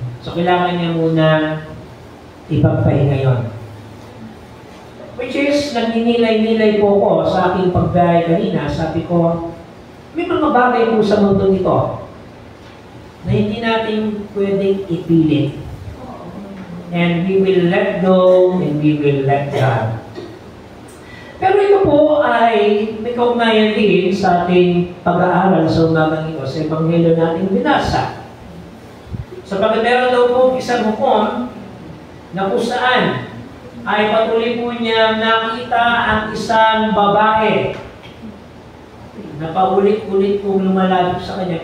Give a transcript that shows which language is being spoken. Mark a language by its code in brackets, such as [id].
[tl] So, kailangan niya muna ipagpahinga yun. Which is, nagninilay-nilay po ko sa aking pagbiyahe kanina. Sabi ko, may mga bagay po sa mundo nito na hindi natin pwedeng ipilit. [en] And we will let go and we will let God. [tl] Pero ito po ay may kaugnayan din sa ating pag-aaral sa umagang ito sa Ebanghelyo nating binasa. Sapagkat meron daw po isang hukom na kung saan ay patuloy po niya nakita ang isang babae na paulit-ulit pong lumalapit sa kanya.